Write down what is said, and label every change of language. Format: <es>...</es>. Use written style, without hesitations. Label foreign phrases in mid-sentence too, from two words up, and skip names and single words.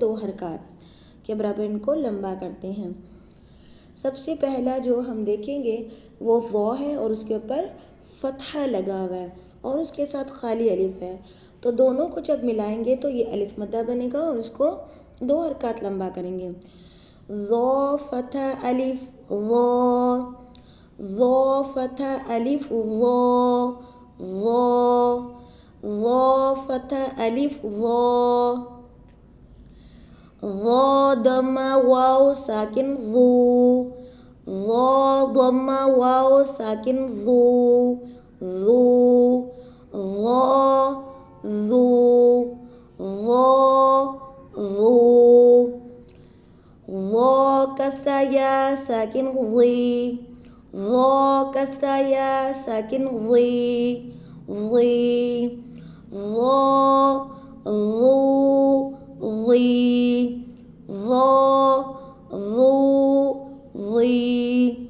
<hi>2 हरकत के बराबर इनको लंबा करते हैं। सबसे पहला जो हम देखेंगे वो ज़ है और उसके ऊपर फ़तहा लगा हुआ है और उसके साथ खाली अलिफ है। तो दोनों को जब मिलाएंगे तो ये अलिफ मद्दा बनेगा और उसको 2 हरकत लंबा करेंगे। ज़ फ़तहा अलिफ ज़, ज़ फ़तहा अलिफ ज़, ज़ फ़तहा अलिफ ज़, ज़ दम्मा वाव साकिन ज़ू, ज़ दम्मा वाव साकिन ज़ू, ज़ू, ज़ू, ज़ू, ज़ कसरा या साकिन ज़ी, ज़ कसरा या साकिन ज़ी, ज़ी, ज़ी।</hi>